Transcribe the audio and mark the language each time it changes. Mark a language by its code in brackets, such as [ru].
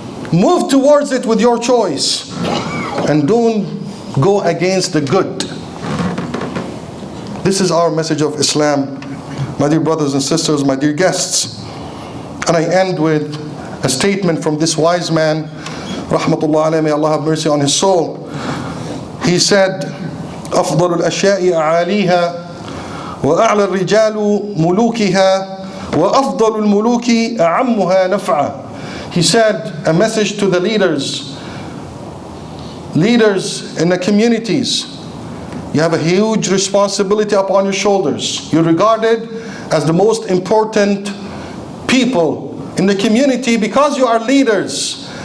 [en] Move towards it with your choice, and don't go against the good. This is our message of Islam, my dear brothers and sisters, my dear guests. And I end with a statement from this wise man, rahmatullah alayhi, may Allah have mercy on his soul. He said, [ar] أفضل الأشياء أعاليها وأعلى الرجال ملوكها وأفضل الملوك أعمها نفعا. [en] He said, a message to the leaders in the communities. You have a huge responsibility upon your shoulders. You're regarded as the most important people in the community because you are leaders.